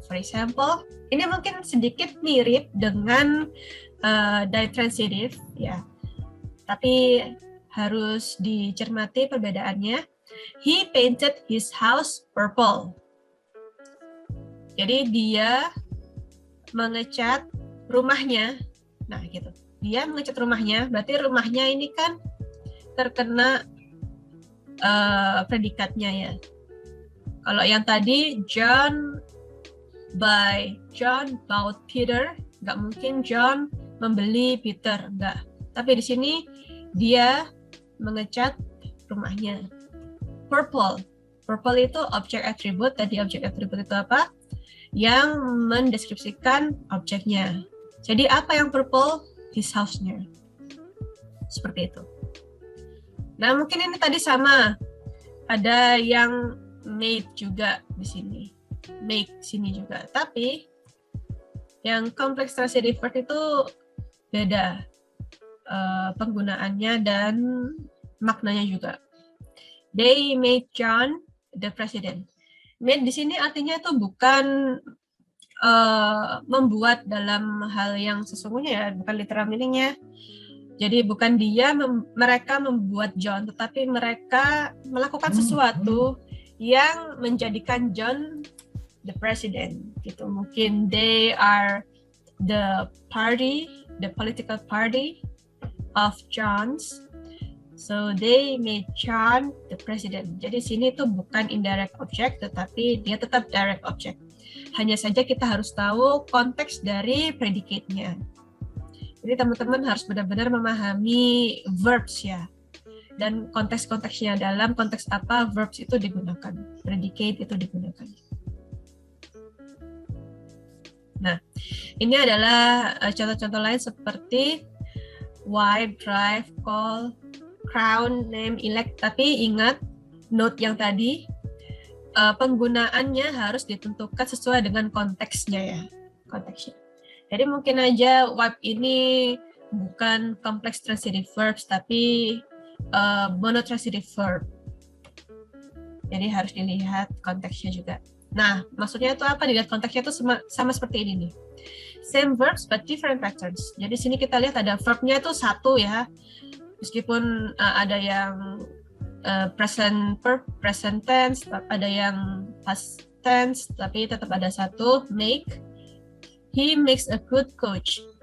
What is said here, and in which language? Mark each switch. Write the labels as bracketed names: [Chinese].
[English] For example, [Indonesian] ini mungkin sedikit mirip dengan ditransitive ya. Tapi harus dicermati perbedaannya. [English] He painted his house purple. [Indonesian] Jadi dia mengecat rumahnya. Nah, gitu. Dia mengecat rumahnya, berarti rumahnya ini kan terkena predikatnya ya. Kalau yang tadi [English] John bought Peter, [Indonesian] nggak mungkin John membeli Peter, nggak. Tapi di sini dia mengecat rumahnya. Purple itu objek atribut. Tadi objek atribut itu apa? Yang mendeskripsikan objeknya. Jadi apa yang purple? [English] His house- [Indonesian] nya. Seperti itu. Nah, mungkin ini tadi sama. Ada yang made juga di sini. Make sini juga. Tapi yang complex transitive verb itu beda penggunaannya dan maknanya juga. [English] They made John the president. [Indonesian] Made di sini artinya itu bukan membuat dalam hal yang sesungguhnya ya, bukan literal meaningnya. Jadi bukan mereka membuat John, tetapi mereka melakukan sesuatu yang menjadikan John [English] the president. [Indonesian] Gitu. [English] Mungkin they are the political party of John's. So they made John the president. [Indonesian] Jadi sini tuh bukan indirect object, tetapi dia tetap direct object. Hanya saja kita harus tahu konteks dari predicate-nya. Jadi teman-teman harus benar-benar memahami verbs ya. Dan konteks-konteksnya, dalam konteks apa verbs itu digunakan, predicate itu digunakan. Nah, ini adalah contoh-contoh lain seperti wife, drive, call, crown, name, elect. Tapi ingat note yang tadi, penggunaannya harus ditentukan sesuai dengan konteksnya ya, konteksnya. Jadi mungkin aja wife ini bukan complex transitive verbs tapi monotransitive verb. Jadi harus dilihat konteksnya juga. Nah, maksudnya itu apa? Dilihat konteksnya itu sama seperti ini nih. [English] Same verbs but different patterns. [Indonesian] Jadi sini kita lihat ada verbnya itu satu ya. Meskipun ada yang present verb, present tense, ada yang past tense, tapi tetap ada satu, make. [English] He makes a good coach.